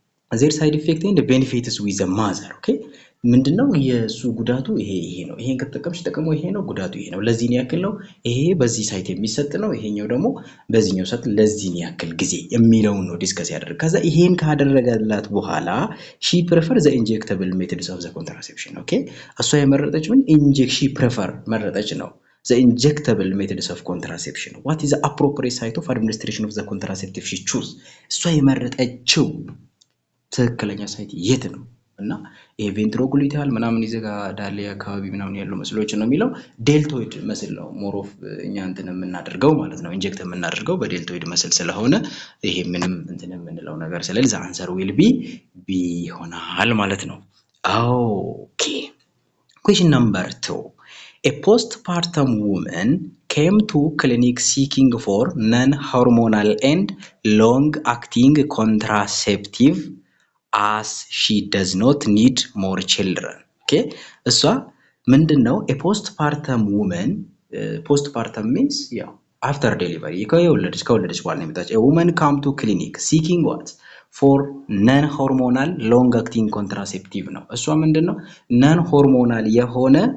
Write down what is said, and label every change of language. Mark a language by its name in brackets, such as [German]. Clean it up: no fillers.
[English] ዜር ሳይድ ኢፌክት ኤንድ ቤኔፊትስ ዊዝ ማዘር። [Amharic] ኦኬ ምንድነው የሱ ጉዳቱ ይሄ ነው፣ ይሄን ከተጠቀምሽ ጥቅሙ ይሄ ነው፣ ጉዳቱ ይሄ ነው፣ ለዚህ ያክል ነው፣ ይሄ በዚህ ሳይት የሚሰጥ ነው፣ ይሄኛው ደግሞ በዚህኛው ሳይት ለዚህ ያክል ጊዜ የሚለው ነው ዲስከስ ያደረገ። ከዛ ይሄን ካደረገላት በኋላ [English] she prefer the injectable methods of the contraception። [Amharic] ኦኬ እሷ የመረጠች ምን [English] she prefer [Amharic] መረጠች ነው [English] the injectable methods of contraception. What is the appropriate site of administration of the contraceptive she choose? [Amharic] እሷ የመረጠችው ትክክለኛ ሳይት የት ነው? እና ይሄ ቬንትሮግሉቲያል ምናምን ይዘጋ ዳሌ አካባቢ ምናምን ያለው መስሎች ነው የሚለው ዴልቶይድ መስል ነው [English] ሞር ኦፍ [Amharic] እኛ እንትን የምናደርገው ማለት ነው ኢንጀክት የምናደርገው በዴልቶይድ መስል ስለሆነ ይሄ ምንም እንትን የምንለው ነገር ስለዚህ [English] አንሰር ዊል ቢ [Amharic] ይሆናል ማለት ነው ኦኬ [English] question number 2 a postpartum woman came to clinic seeking for non-hormonal and long-acting contraceptive as she does not need more children. Okay? So, ምንድነው a postpartum woman postpartum means yeah after delivery [Amharic] ከወለደች በኋላ ነው የመጣች [English] a woman come to clinic seeking what for non-hormonal long-acting contraceptive [Amharic] ነው እሷ ምንድነው [English] non-hormonal የሆነ